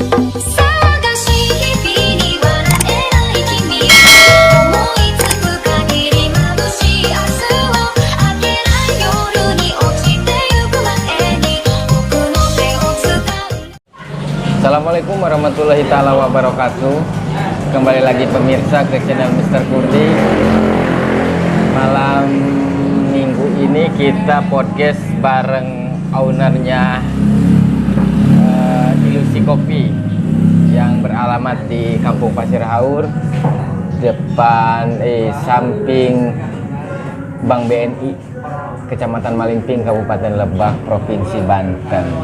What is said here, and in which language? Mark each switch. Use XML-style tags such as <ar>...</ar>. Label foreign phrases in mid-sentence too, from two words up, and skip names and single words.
<ja>探し日々に笑えない君思いつく限り眩しい明日を明けない夜に落ちてゆく前に僕の手を掴み</ja> <ar>السلام عليكم ورحمة الله تعالى وبركاته.</ar> <id>Kembali lagi pemirsa ke channel Mr. Kurdi. Malam minggu ini kita podcast bareng ownernya Ilusi Kopi yang beralamat di Kampung Pasir Haur, depan samping Bank BNI, Kecamatan Malingping, Kabupaten Lebak, Provinsi Banten.</id>